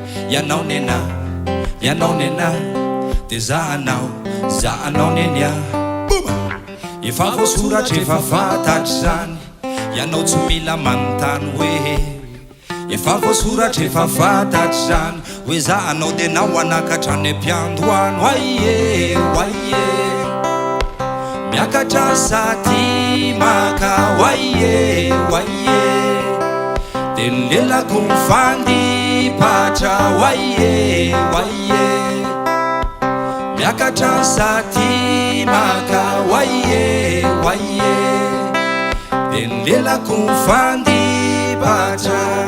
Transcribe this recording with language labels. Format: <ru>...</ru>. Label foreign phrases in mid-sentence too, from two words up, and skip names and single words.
<mg>Ianao nena, ianao nena, de zahanao, zahanao neny a. Boum! Efa voasoratra, efa fantatry izany. Ianao tsy mila manontany hoe Efa voasoratra, efa fantatry izany, hoe za anao dia nao hanakatra any am-piandohano.</mg> <en>Why, yeah, why, yeah.</en> <mg>Miakatra sady maka.</mg> <en>Why, yeah, why, yeah.</en> <mg>Dia ny lelako mifandipatra.</mg> <en>Why, yeah, why, yeah.</en> <mg>Miakatra sady maka.</mg> <en>Why, yeah, why, yeah.</en> <mg>Dia ny lelako mifandibatra.</mg>